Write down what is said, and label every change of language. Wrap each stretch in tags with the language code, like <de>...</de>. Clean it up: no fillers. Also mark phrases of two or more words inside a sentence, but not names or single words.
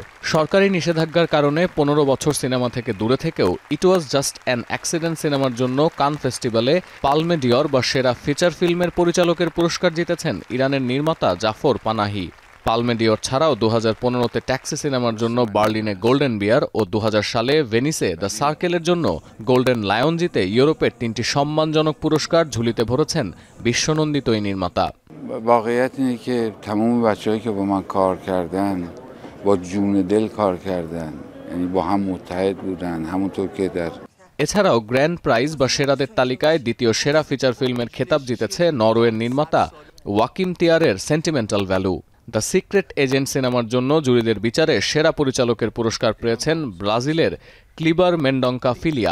<bn>সরকারি নিষেধাজ্ঞার কারণে ১৫ বছর সিনেমা থেকে দূরে থেকেও ইট ওয়াজ জাস্ট অ্যান অ্যাক্সিডেন্ট সিনেমার জন্য কান ফেস্টিভ্যালে পালমে ডিয়র বা সেরা</bn> <en>feature film</en> <bn>পরিচালকের পুরস্কার জিতেছেন ইরানের নির্মাতা জাফর পানাহি। পালমে ডিয়র ছাড়াও ২০১৫তে ট্যাক্সি সিনেমার জন্য বার্লিনে গোল্ডেন বিয়ার ও ২০০০ সালে ভেনিসে দ্য সার্কেলের জন্য গোল্ডেন লায়ন জিতে ইউরোপের ৩টি সম্মানজনক পুরস্কার ঝুলিতে ভরেছেন বিশ্বনন্দিত এই নির্মাতা।</bn> <fa>واقعیت اینه که تمام بچه‌هایی که با من کار کردن با جون دل کار کردن، یعنی با هم متحد بودن، همونطور که در</fa> <bn>এছাড়াও গ্র্যান্ড প্রাইজ বা সেরাদের তালিকায় দ্বিতীয় সেরা</bn> <en>feature film</en> <bn>খেতাব জিতেছে নরওয়ের নির্মাতা ওয়াকিম তিয়ারের সেন্টিমেন্টাল ভ্যালু। দ্য সিক্রেট এজেন্ট সিনেমার জন্য জুরিদের বিচারে সেরা পরিচালকের পুরস্কার পেয়েছেন ব্রাজিলের ক্লিবার মেন্ডঙ্কা ফিলিয়া।</bn>